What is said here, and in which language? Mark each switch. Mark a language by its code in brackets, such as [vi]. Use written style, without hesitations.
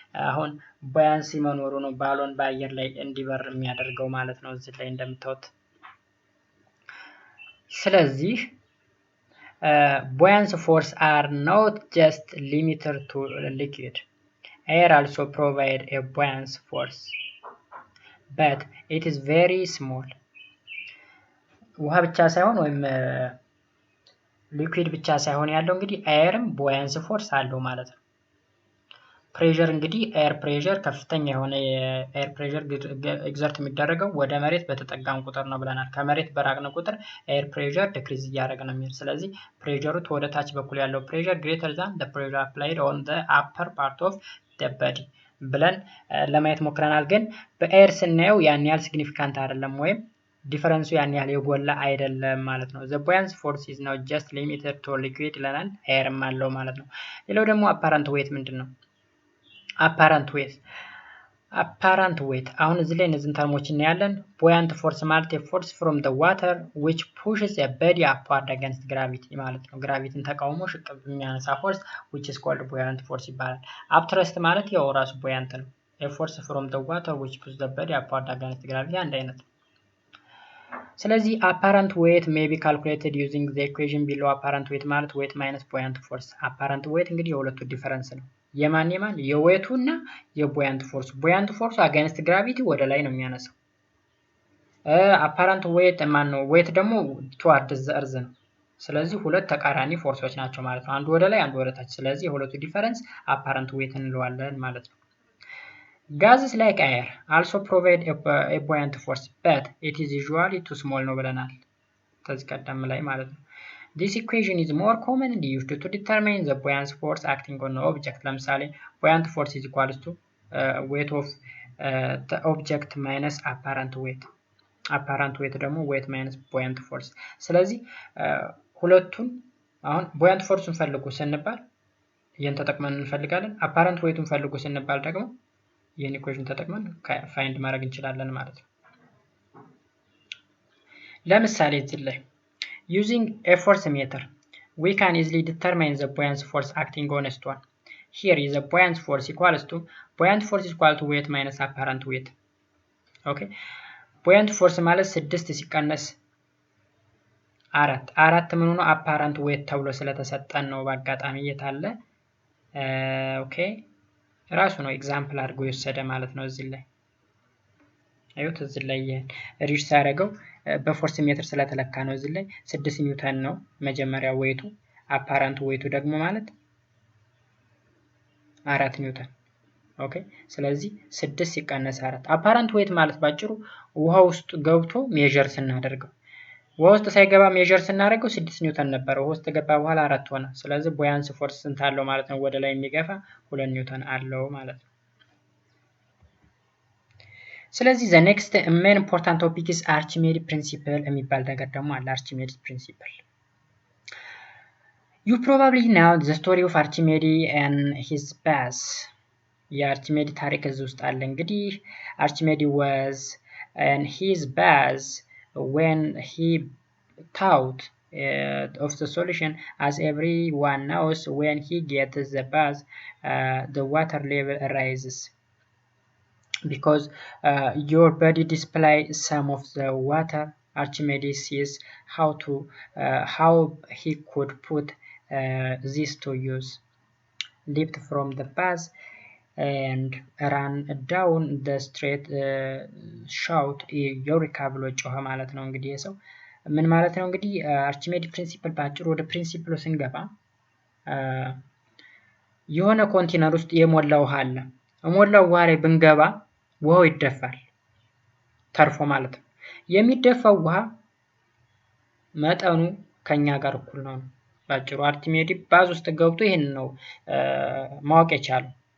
[am] አሁን ቡያንሲ መኖሩ ነው ባሎን በአየር ላይ እንዲበር የሚያደርገው ማለት ነው እዚህ ላይ እንደምታዩት። ስለዚህ [en] buoyancy force are not just limited to liquid. Air also provide a buoyancy force, but it is very small. [am] ውሃ ብቻ ሳይሆን ወይም ሊኩዊድ ብቻ ሳይሆን ያለው እንግዲህ ኤርም ቡያንሲ ፎርስ አለው ማለት ነው። ፕሬሸር እንግዲህ ኤር ፕሬሸር ከፍተኛ የሆነ የኤር ፕሬሸር ኤግዘርት የሚደረገው ወደ መሬት በተጠጋን ቁጥር ነው ብለናል። ከመሬት በራቅን ቁጥር ኤር ፕሬሸር ዲክሪዝ እያደረገ ነው የሚሄድ። ስለዚህ ፕሬሸሩ ወደ ታች በኩል ያለው ፕሬሸር ግሬተር ዛን [en] the pressure applied on the upper part of the body [am] ብለን ለማየት ሞክረናል። ግን በኤር ስናየው ያን ያህል ሲግኒፊካንት አይደለም ወይም ዲፈረንሱ ያን ያህል የጎላ አይደለም ማለት ነው። [en] the buoyancy force is not just limited to liquid [am] ይለናል። ኤርም አለው ማለት ነው። ሌላው ደግሞ apparent weight ምንድን ነው? [en] apparent weight [am] አሁን እዚህ ላይ እነዚህን ተርሞች እናያለን። [en] buoyant force ማለት a force from the water which pushes a body upward against gravity ማለት ነው። [am] ግራቪቲን ተቃውሞ ሽቅብ የሚያነሳ ፎርስ [en] which is called buoyant force ይባላል። upthrust ማለት ያው ራሱ buoyant ነው። a force from the water which pushes the body upward against gravity [am] አንድ አይነት ነው። ስለዚህ [en] apparent weight may be calculated using the equation below. apparent weight ማለት weight minus buoyant force. [am] apparent weight እንግዲህ የሁለቱ ዲፈረንስ ነው። የማን የዌቱ እና የቡያንት ፎርስ። ቡያንት ፎርሱ አጋንስት ግራቪቲ ወደ ላይ ነው የሚያነሳው። apparent weight ማን ነው? [en] weight ደግሞ towards the earth [am] ነው። ስለዚህ ሁለት ተቃራኒ ፎርሶች ናቸው ማለት ነው። አንዱ ወደ ላይ አንዱ ወደ ታች። ስለዚህ የሁለቱ ዲፈረንስ apparent weight እንለዋለን ማለት ነው። [en] Gases like air also provide a buoyant force, but it is usually too small [am] ነው ብለናል ከዚህ ቀደም ላይ ማለት ነው። [en] This equation is more commonly used to determine the buoyancy force acting on an object. ለምሳሌ buoyant force is equals to weight of the object minus apparent weight. apparent weight ደግሞ weight minus buoyant force. [am] ስለዚህ ሁለቱን አሁን buoyant forceን ፈልጉ ስንባል ይሄን ተጠቅመን እንፈልጋለን። apparent weighቱን ፈልጉ ስንባል ደግሞ ይሄን ኢኩዌሽን ተጠቅመን ፋይንድ ማድረግ እንችላለን ማለት ነው። ለምሳሌ እዚህ ላይ [en] using a force meter we can easily determine the buoyancy force acting on a stone. Here is the buoyancy force equals to weight minus apparent weight. [am] okay buoyant force ማለት 6 ሲቀነስ 4 ምን ነው apparent weight ተብሎ ስለተሰጠን ነው በአጋጣሚ የታለ ኦኬ ራሱ ነው ኤግዛምፕል አድርጎ የወሰደ ማለት ነው። እዚህ ላይ አዩት እዚህ ላይ ሪጅ ሳደርገው በፎርስ ሜትር ስለተለካ ነው። እዚህ ላይ 6 ኒውተን ነው መጀመሪያ ዌይቱ። አፓራንት ዌይቱ ደግሞ ማለት 4 ኒውተን። ኦኬ ስለዚህ 6 ሲቀነስ 4 አፓራንት ዌይት ማለት ባጭሩ ውሃ ውስጥ ገብቶ ሜዠር ስናደርገው ውሃ ውስጥ ሳይገባ ሜዠር ስናደርገው 6 ኒውተን ነበር። ውሃ ውስጥ ገባ በኋላ 4 ሆነ። ስለዚህ ቡያንሲ ፎርስ ስንት አለው ማለት ነው? ወደ ላይ የሚገፋ 2 ኒውተን አለው ማለት ነው። ስለዚህ [en] the next main important topic is Archimedes principle [am] የሚባል ነገር ደግሞ አለ። [en] Archimedes principle you probably know the story of Archimedes and his bath. [am] የአርቺሜዲስ ታሪክ እዚህ ውስጥ አለ። እንግዲህ [en] Archimedes was and his bath when he thought of the solution, as everyone knows, when he gets the bath the water level rises because your body displays some of the water. Archimedes sees how he could put this to use. Leaped from the bath and ran down the street shout eureka [am] ብሎ ጮኸ ማለት ነው። እንግዲህ የሰው ምን ማለት ነው? እንግዲህ አርቺሜዲስ ፕሪንሲፕል ባጭሩ ወደ ፕሪንሲፕሉ ስንገባ የሆነ ኮንቴነር ውስጥ የሞላ ውሃ አለ። የሞላው ውሃ ላይ ብንገባ ውሃው ይደፋል ተርፎ ማለት ነው። የሚደፋው ውሃ መጠኑ ከኛ ጋር እኩል ነው። ባጭሩ አርቺሜዲስ ባዝ ውስጥ ገብቶ ይሄን ነው ማወቅ የቻለው።